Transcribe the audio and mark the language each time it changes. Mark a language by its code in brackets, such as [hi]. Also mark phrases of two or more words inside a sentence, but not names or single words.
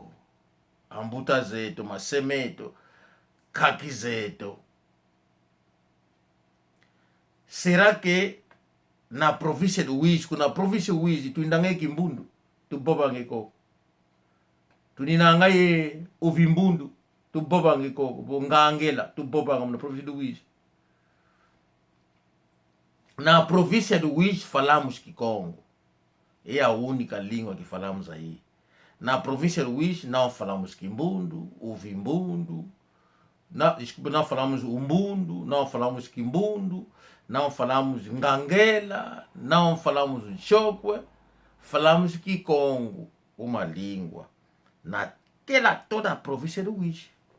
[pt] Ambutazeto, Macemeto, Caquizeto. Será que na província do Uís, na província do Uís, tu ainda é Quimbundo, tu bobangeko. Tu ainda é Ovimbundo, tu bobangeko. Ngangela, tu bobangam na província do Uís. Na província do Uís falamos Kikongo. É a única língua que falamos aí. Na província do Uís não falamos Quimbundo, Ovimbundo, não falamos Umbundo, não falamos Quimbundo, não falamos Ngangela, não falamos Chokwe, falamos Kikongo, uma língua, naquela toda a província do Uís.